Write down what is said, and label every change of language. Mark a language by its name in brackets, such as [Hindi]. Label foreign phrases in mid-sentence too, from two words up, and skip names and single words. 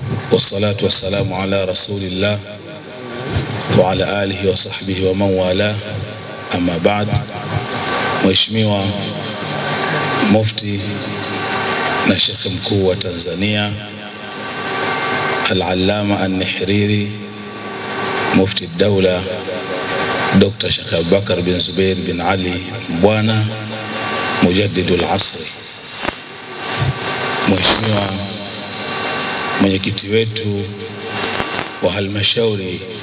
[Arabic] والصلاة والسلام على رسول الله وعلى آله وصحبه ومن والاه. أما بعد. [Swahili] Mheshimiwa Mufti na Sheikh Mkuu wa Tanzania Al-Allama An-Nihriri, Mufti Dawla Dr. Sheikh Abubakar bin Zubair bin Ali Mbwana [Arabic] مجدد العصر, [Swahili] Mheshimiwa mwenyekiti wetu wa halmashauri